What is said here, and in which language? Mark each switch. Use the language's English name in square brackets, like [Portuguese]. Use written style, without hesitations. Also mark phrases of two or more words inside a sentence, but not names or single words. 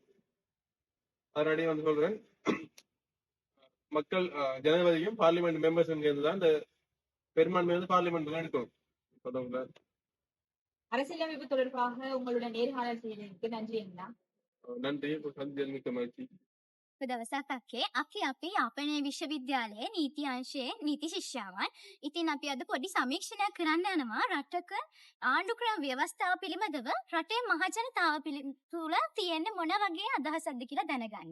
[Tamil] அதனாடியே சொல்றேன், மக்கள் ஜனாதிபதியும் [English] parliament members [Tamil] சேர்ந்துதான் இந்த பெரும்பான்மை பார்லிமெண்ட்ல எடுக்கணும். அரசியலமைப்பு தொடர்பாக உங்களுடன் நேர்காணல் செய்ததற்கு நன்றி அண்ணா. நன்றி. மிக்க மகிழ்ச்சி. [Sinhala] දවසක් අපි යාපනය විශ්වවිද්‍යාලයේ නීති අංශයේ නීති ශිෂ්‍යාවන්. ඉතින් අපි අද පොඩි සමීක්ෂණයක් කරන්න යනවා රටක ආණ්ඩුක්‍රම ව්‍යවස්ථාව පිළිබඳව රටේ මහජනතාව තුළ තියෙන්නේ මොන වගේ අදහසක්ද කියලා දැනගන්න.